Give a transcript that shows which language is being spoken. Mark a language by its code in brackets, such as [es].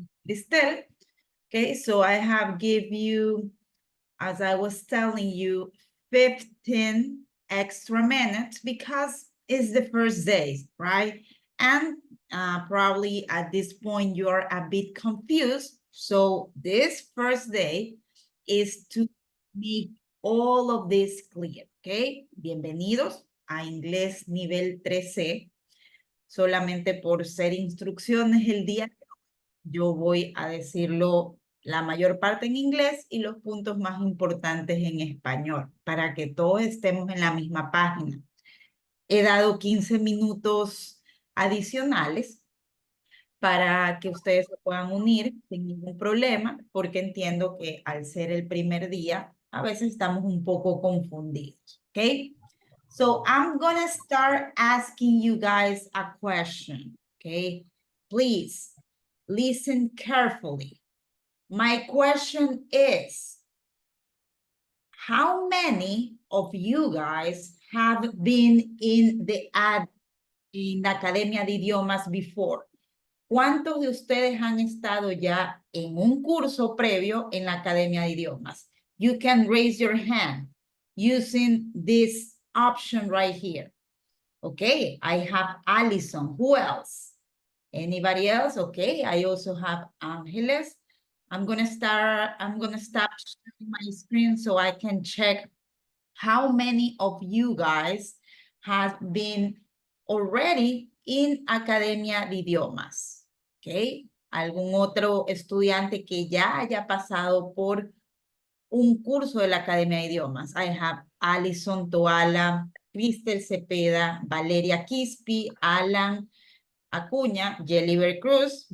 [en] Listel. Okay, so I have give you, as I was telling you, 15 extra minutes because it's the first day, right? And probably at this point you're a bit confused. So this first day is to make all of this clear, okay? [es] Bienvenidos a Inglés Nivel 3C. Solamente por ser instrucciones el día, yo voy a decirlo la mayor parte en inglés y los puntos más importantes en español, para que todos estemos en la misma página. He dado 15 minutos adicionales para que ustedes se puedan unir sin ningún problema, porque entiendo que al ser el primer día, a veces estamos un poco confundidos, ¿ok? [en] So I'm gonna start asking you guys a question, okay? Please listen carefully. My question is, how many of you guys have been in the Academia de Idiomas before? [es] ¿Cuántos de ustedes han estado ya en un curso previo en la Academia de Idiomas? [en] You can raise your hand using this option right here. Okay, I have Allison. Who else? Anybody else? Okay, I also have Angeles. I'm gonna stop sharing my screen so I can check how many of you guys have been already in Academia de Idiomas. [es] Okay, algún otro estudiante que ya haya pasado por un curso de la Academia de Idiomas. [en] I have Alison Toala, Cristel Cepeda, Valeria Quispe, Alan Acuña, Jelliver Cruz.